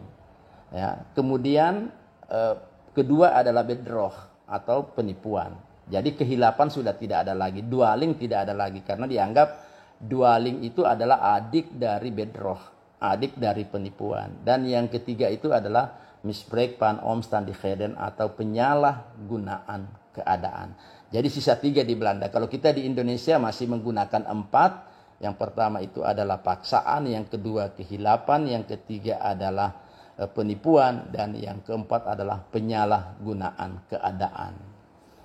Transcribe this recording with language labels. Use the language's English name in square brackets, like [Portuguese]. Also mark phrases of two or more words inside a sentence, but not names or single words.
[Indonesian] Ya, kemudian kedua adalah bedrog atau penipuan. Jadi kehilapan sudah tidak ada lagi, dwaling tidak ada lagi, karena dianggap dwaling itu adalah adik dari bedrog, adik dari penipuan. Dan yang ketiga itu adalah [Dutch] misbruik van omstandigheden [Indonesian] atau penyalahgunaan keadaan. Jadi sisa 3 di Belanda. Kalau kita di Indonesia masih menggunakan 4. Yang pertama itu adalah paksaan, yang kedua kehilapan, yang ketiga adalah penipuan, dan yang keempat adalah penyalahgunaan keadaan.